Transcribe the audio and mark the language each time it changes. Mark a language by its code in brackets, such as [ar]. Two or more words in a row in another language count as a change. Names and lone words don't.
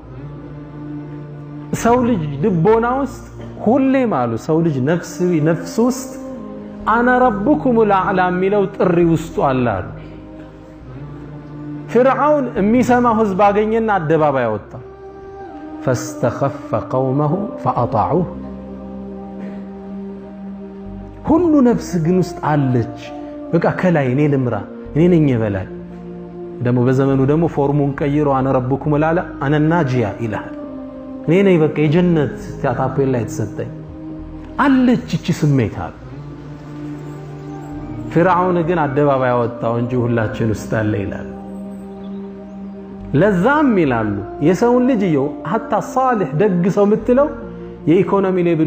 [am] ሰው ልጅ ልቦና ውስጥ ሁሌ ማሉ ሰው ልጅ ነፍስ ውስጥ [ar] أنا ربكم الأعلى [am] ሚለው ጥሪ ውስጡ አለ فرعون የሚሰማው ህዝብ አገኘና አደባባይ ወጣ [ar] فاستخف قومه فأطاعوه [am] ሁሉ ነፍስ ግን ውስጥ አለች በቃ ከላይ እኔ ልምራ እኔ ነኝ የበላይ ደሞ በዘመኑ ደሞ ፎርሙን ቀይሮ [ar] أنا ربكم الأعلى أنا الناجية إله [am] እኔ ነኝ በቃ የጀነት ታታፔላ የተሰጠኝ አለች እቺ ስሜት አለ فرعون ግን አደባባይ ወጣው እንጂ ሁላችን ውስጥ አለ ይላል ለዛም ይላሉ የሰው ልጅ ይው hatta صالح ደግ ሰው ምትለው የኢኮኖሚ ሌቭሉ